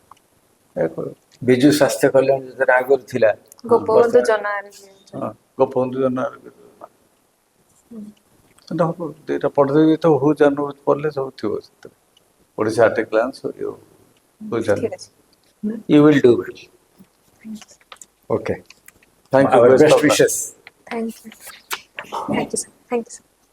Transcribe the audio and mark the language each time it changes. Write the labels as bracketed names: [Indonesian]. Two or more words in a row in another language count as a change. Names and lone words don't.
[Odia] ବିଜୁ ସ୍ୱାସ୍ଥ୍ୟ କଲ୍ୟାଣ ଯୋଜନା ଆଗରୁ ଥିଲା ଗୋପବନ୍ଧୁ ଜନ ଗୋପବନ୍ଧୁ ଜନ ଆରୋଗ୍ୟ ଯୋଜନା ହବ ଦୁଇଟା ପଢିଦେବି ତ ହୁ ଜାନୁ ପଢିଲେ ସବୁ ଥିବ ସେଥିରେ ଓଡ଼ିଶା ଆଟ୍ ଏ ଗ୍ଲାନ୍ସ ହୁ ଜାନୁ ଠିକ ଅଛି [English] you will do well. Okay. Thank you. Our Best best of luck. wishes. Thank you sir. Thank you sir.